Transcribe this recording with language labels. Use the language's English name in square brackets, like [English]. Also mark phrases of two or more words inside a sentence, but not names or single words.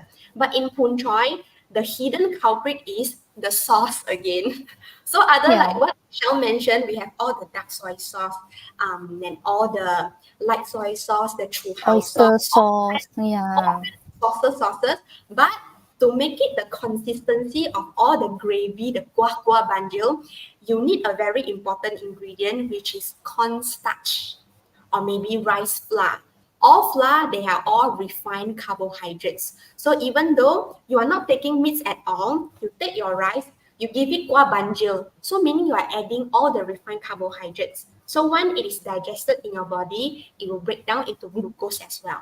[English] But in pun choy, the hidden culprit is the sauce again. So other Yeah. like what Michelle mentioned, we have all the dark soy sauce, and all the light soy sauce, the chu hao sauce, Oyster sauce. all Yeah. sauces. But to make it the consistency of all the gravy, the [Malay] kuah kuah banjil, [English] you need a very important ingredient, which is cornstarch or maybe rice flour. All flour, they are all refined carbohydrates. So even though you are not taking meats at all, you take your rice, you give it [Malay] kuah banjil. [English] So meaning you are adding all the refined carbohydrates. So when it is digested in your body, it will break down into glucose as well.